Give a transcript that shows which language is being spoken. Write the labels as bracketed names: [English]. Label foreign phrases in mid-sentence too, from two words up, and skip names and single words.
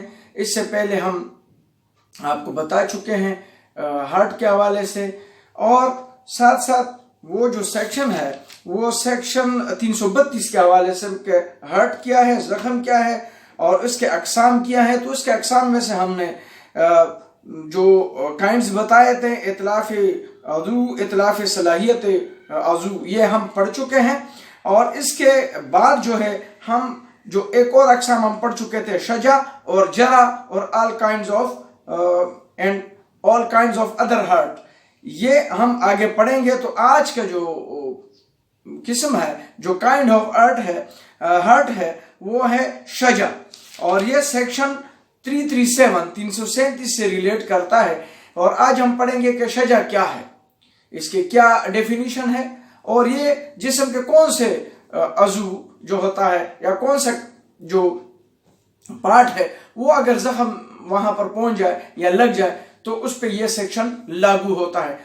[Urdu] اس سے پہلے ہم آپ کو بتا چکے ہیں ہارٹ کے حوالے سے، اور ساتھ ساتھ وہ جو سیکشن ہے وہ سیکشن 332 کے حوالے سے کہ ہارٹ کیا ہے، زخم کیا ہے اور اس کے اقسام کیا ہے۔ تو اس کے اقسام میں سے ہم نے جو کائنڈز بتائے تھے، اتلاف عضو، اتلاف صلاحیت عضو، یہ ہم پڑھ چکے ہیں۔ اور اس کے بعد جو ہے ہم جو ایک اور اقسام ہم پڑھ چکے تھے، شجا اور جرا اور [English] all kinds of other heart، [Urdu] یہ ہم آگے پڑھیں گے۔ تو آج کا جو قسم ہے، جو [English] kind of hurt [Urdu] ہے وہ ہے شجا، اور یہ سیکشن 337 سے ریلیٹ کرتا ہے۔ اور آج ہم پڑھیں گے کہ شجا کیا ہے، اس کے کیا ڈیفینیشن ہے، اور یہ جسم کے کون سے عضو جو ہوتا ہے یا کون سا جو پارٹ ہے وہ اگر زخم وہاں پر پہنچ جائے یا لگ جائے تو اس پہ یہ سیکشن لاگو ہوتا ہے۔